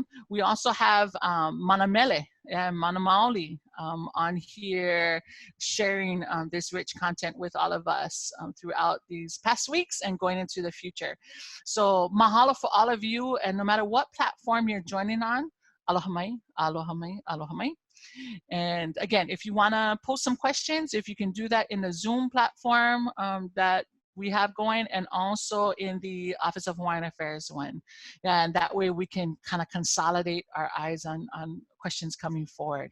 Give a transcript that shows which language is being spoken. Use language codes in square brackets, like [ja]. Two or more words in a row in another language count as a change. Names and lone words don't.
[en] We also have Mana Mele and Mana Maoli on here sharing this rich content with all of us throughout these past weeks and going into the future. So mahalo for all of you, and no matter what platform you're joining on, [haw] aloha mai, aloha mai, aloha mai. [en] And again, if you want to post some questions, if you can do that in the Zoom platform that we have going, and also in the Office of Hawaiian Affairs one. And that way we can kind of consolidate our eyes on questions coming forward.